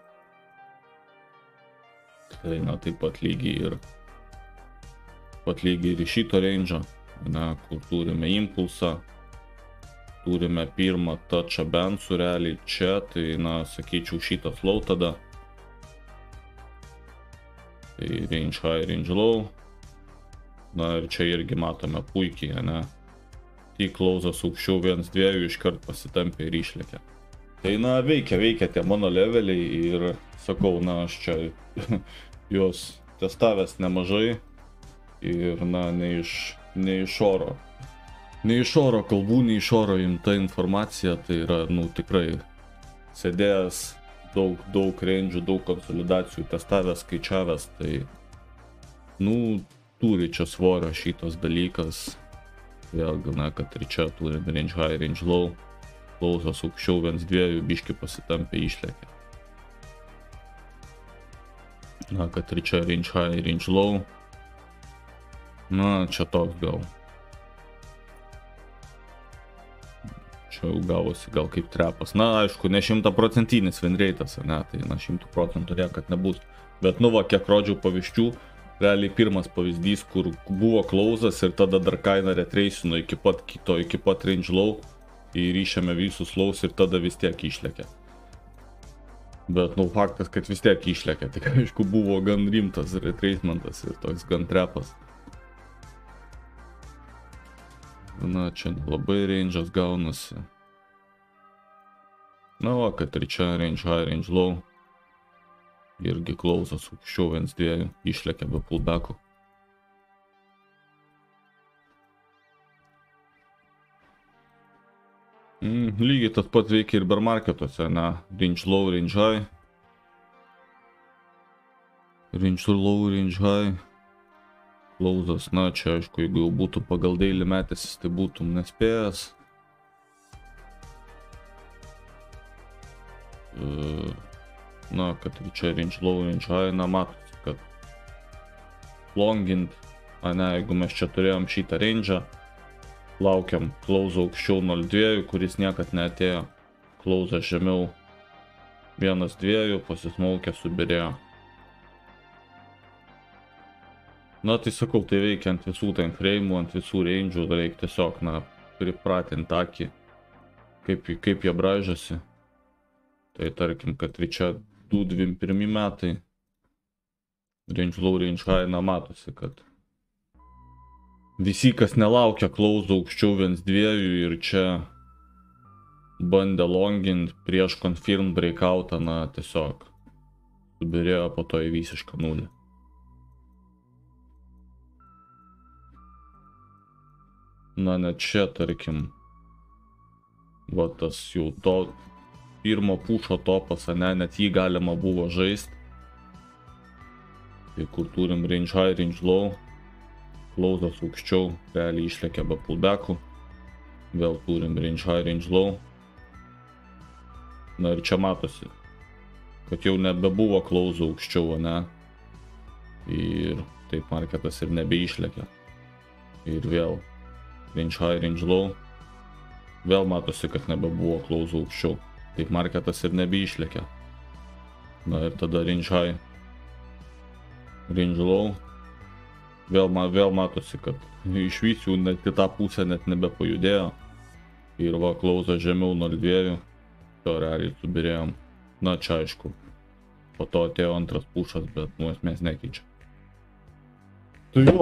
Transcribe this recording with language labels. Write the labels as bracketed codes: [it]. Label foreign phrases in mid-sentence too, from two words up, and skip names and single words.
[lt] Tai na taip pat lygiai ir šito range'ą, na kur turime impulsą, turime pirmą touchą bensų realiai čia, tai na sakyčiau šitas low tada. [en] Tai range high, range low. [lt] Na ir čia irgi matome puikiai, ne? Tik klausas aukščiau 1-2 iškart pasitampė ir išlėkė. Tai na veikia tie mano leveliai ir sakau, na aš čia juos testavęs nemažai ir na ne iš oro. Ne iš oro kalbų, ne iš oro imta informacija, tai yra, nu tikrai sėdėjęs daug range'ų, daug konsolidacijų testavęs, skaičiavęs, tai nu turi čia svorio šitas dalykas. Vėlgi, na, kad ir čia turim [en] range high, range low, [lt] klausas aukščiau 1-2, biški pasitampė išlėkė. Na, kad ir čia [en] range high, range low, [lt] na, čia toks gal. Čia jau gavosi gal kaip trepas. Na, aišku, ne 100% [en] win rate'as, [lt] ne, tai na 100% niekad nebus. Bet nu va, kiek rodžiau pavyzdžių, realiai pirmas pavyzdys, kur buvo klausas ir tada dar kaina retracino iki pat [en] range low [lt] ir išėmė visus lows ir tada vis tiek išlėkė. Bet nu faktas, kad vis tiek išlėkė, tik aišku buvo gan rimtas retracementas ir toks gan trepas. Na, čia labai range'as gaunasi. Na, va, kad ir čia [en] range high, range low. [lt] Irgi klausas aukščiau 1-2, išlėkė be pullbackų. Lygiai tas pat veikia ir [en] bear marketuose, [lt] ne? [en] Range low, range high. Range low, range high. [lt] Klausas, na čia aišku, jeigu jau būtų pagal daily metęsis, tai būtum nespėjęs. [en] Na, kad čia range low, range high, [lt] na matosi, longint, ane, jeigu mes čia turėjom šitą range'ą, laukiam close aukščiau 0,2, kuris niekad neatėjo, close žemiau 1,2, pasismaukė, subirėjo. Na, tai sakau, tai veikia ant visų [en] time frame'ų, [lt] ant visų range'ų, reikia tiesiog, na, pripratinti akį, kaip jie braižasi. Tai tarkim, kad čia 2-21 metai, [en] range low, range high, [lt] na, matosi, kad visi, kas nelaukia close aukščiau 1,2 ir čia bandė longint prieš [en] confirm breakoutą, [lt] na, tiesiog subirėjo po to į visišką nulį. Na, net čia, tarkim, va tas jau to pirmo pušo topas, ane, net jį galima buvo žaisti. [en] Tai kur turim range high, range low, [lt] close'as aukščiau, realiai išlekia be pullback'ų. [en] Vėl turim range high, range low. [lt] Na ir čia matosi, kad jau nebebuvo close'ų aukščiau, ane. Ir taip marketas ir nebeišlekia. [en] Ir vėl range high, range low. [lt] Vėl matosi, kad nebebuvo close'ų aukščiau. Taip marketas ir nebeišlekia. [en] Na ir tada range high, range low. [lt] Vėl matosi, kad iš visių net į tą pusę net nebepajudėjo. Ir va, close'as žemiau 0,2. To realiai subirėjom. Na, čia aišku. Po to atėjo antras pušas, bet nu esmės nekeičia. Tai jo.